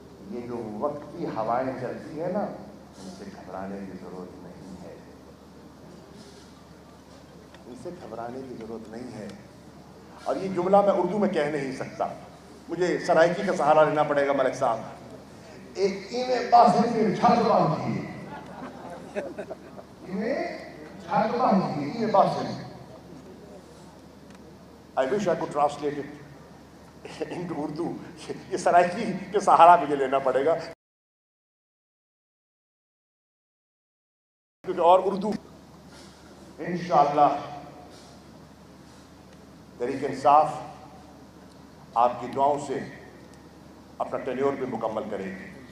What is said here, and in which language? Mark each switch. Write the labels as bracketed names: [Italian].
[Urdu] یہ جو وقت کی ہوائیں چلتی ہیں نا, ان سے گھبرانے کی ضرورت نہیں ہے, ان سے گھبرانے کی ضرورت نہیں ہے. اور یہ جملہ میں اردو میں کہہ نہیں سکتا, مجھے سرائکی کا سہارا لینا پڑے گا. [Saraiki] ملک صاحب, ایک ایویں باسن کے چھت باندھی, ایویں چھت باندھی, ایویں باسن. [English] I wish I could translate it into Urdu. [Urdu] یہ سرائکی کے سہارا مجھے لینا پڑے گا, کیونکہ اور اردو انشاءاللہ تحریک انصاف آپ کی دعاؤں سے اپنا ٹینیور بھی مکمل کرے گی.